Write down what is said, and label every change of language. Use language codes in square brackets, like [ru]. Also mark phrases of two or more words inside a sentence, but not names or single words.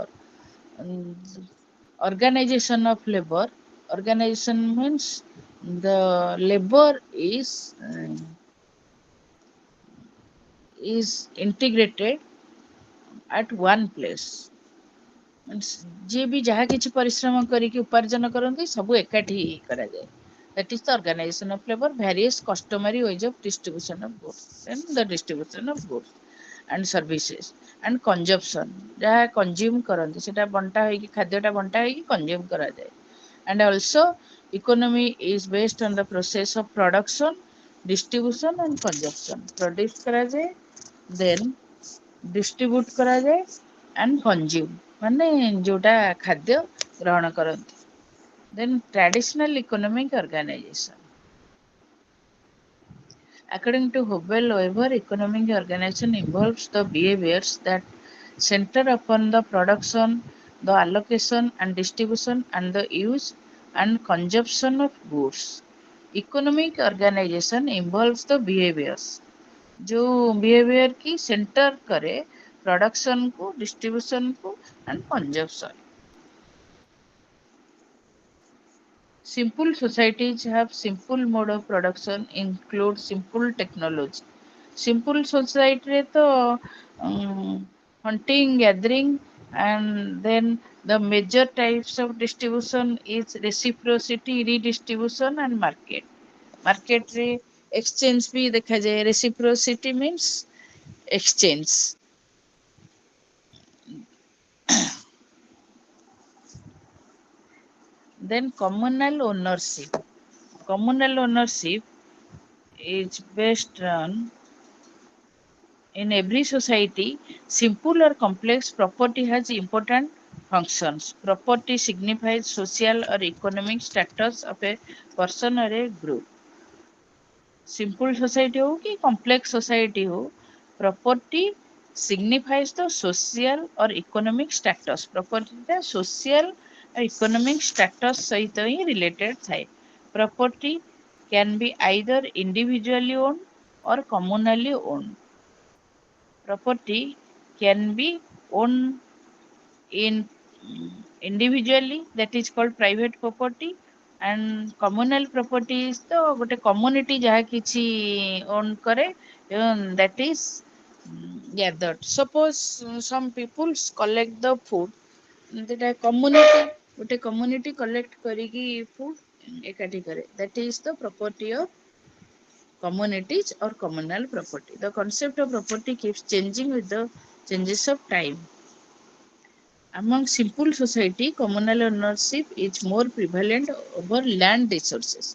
[en] And organization of labor, organization means the labor is integrated at one place. [or] Means ଯିଏ ବି ଯାହା କିଛି ପରିଶ୍ରମ କରିକି ଉପାର୍ଜନ କରନ୍ତି ସବୁ ଏକାଠି କରାଯାଏ. [en] That is the organization of labor, various customary ways of distribution of goods. Then the distribution of goods and services and consumption, [or] ଯାହା consume କରନ୍ତି ସେଟା ବଣ୍ଟା ହେଇକି ଖାଦ୍ୟଟା ବଣ୍ଟା ହେଇକି consume କରାଯାଏ. [en] And also economy is based on the process of production, distribution and consumption. Produce କରାଯାଏ, then distribute କରାଯାଏ and consume, [or] ମାନେ ଯୋଉଟା ଖାଦ୍ୟ ଗ୍ରହଣ କରନ୍ତି. [en] Then traditional economic organization. According to Hubel Weber, economic organization involves the behaviors that center upon the production, the allocation and distribution and the use and consumption of goods. Economic organization involves the behaviors [hi] जो बिहेवियर की सेंटर करे प्रोडक्शन को, डिस्ट्रीब्यूशन को एंड कंजप्शन. [en] Simple societies have simple mode of production, include simple technology. Simple society [hi] रे तो [en] hunting, gathering and then the major types of distribution is reciprocity, redistribution and market. [hi] Market रे exchange भी देखा जाए. [en] Reciprocity means exchange. Then communal ownership. Communal ownership is based on in every society, simple or complex property has important functions. Property signifies social or economic status of a person or a group. Simple society [hi] हो कि [en] complex society हो, property signifies the social or economic status. [or] Property ଟା [en] social or economic status [or] ସହିତ ହିଁ related ଥାଏ. [en] Property can be either individually owned or communally owned. Property can be owned in individually, that is called private property, and communal property is the [or] ଗୋଟେ community ଯାହା କିଛି own କରେ, [en] that is gathered. Suppose some people collect the food, that community [or] ଗୋଟେ community collect କରିକି food ଏକାଠି କରେ, [en] that is the property of communities or communal property. The concept of property keeps changing with the changes of time. Among simple society, communal ownership is more prevalent over land resources.